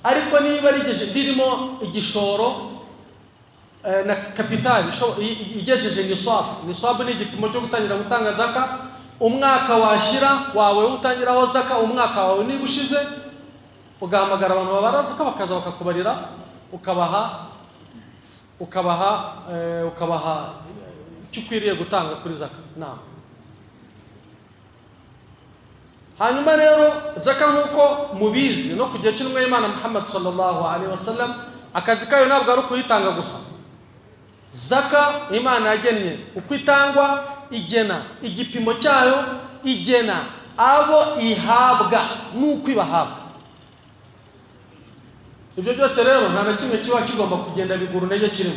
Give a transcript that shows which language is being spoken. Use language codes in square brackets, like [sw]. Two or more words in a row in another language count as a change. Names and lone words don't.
[rw] ariko niba ririmo igishoro na kapitali igejeje nisabu ni igipimo cyo gutangira gutanga zaka, umwaka washira wawe utangiraho zaka, umwaka wawe niba ushize ugahamagara abantu babara zaka bakaza bakakubarira, ukabaha cyukwiriye gutanga kuri zaka. Hanyuma rero zaka nkuko mubizi no kugiye cy'intumwa y'Imana Muhammad [ar] صلى الله عليه وسلم, [rw] akazi kayo ntabwo ari kuyitanga gusa. Zaka Imana yagennye uko itangwa, igena igipimo cyayo, igena abo ihabwa nuko ibahabwa. Ibyo byose rero nta na kimwe kiba kigomba kugenda biguru ntege kirimo.